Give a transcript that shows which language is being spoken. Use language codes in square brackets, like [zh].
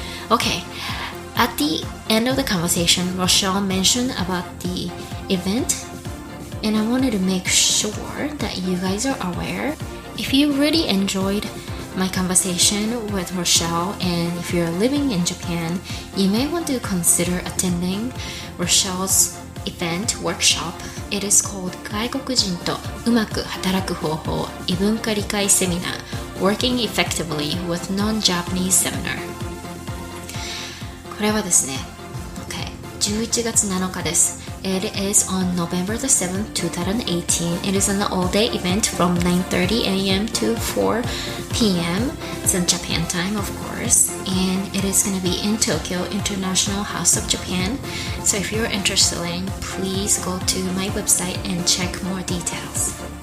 [en] Okay, at the end of the conversation, Rochelle mentioned about the event, and I wanted to make sure that you guys are aware. If you really enjoyed my conversation with Rochelle, and if you're living in Japan, you may want to consider attending Rochelle's event workshop. It is called 外国人とうまく働く方法異文化理解セミナー Working Effectively with Non-Japanese Seminar。 [ja] これはですね、11月7日です。 [en] It is on November the 7th, 2018. It is an all-day event from 9:30 a.m. to 4 p.m. It's in Japan time, of course. And it is going to be in Tokyo International House of Japan. So if you're interested in, please go to my website and check more details.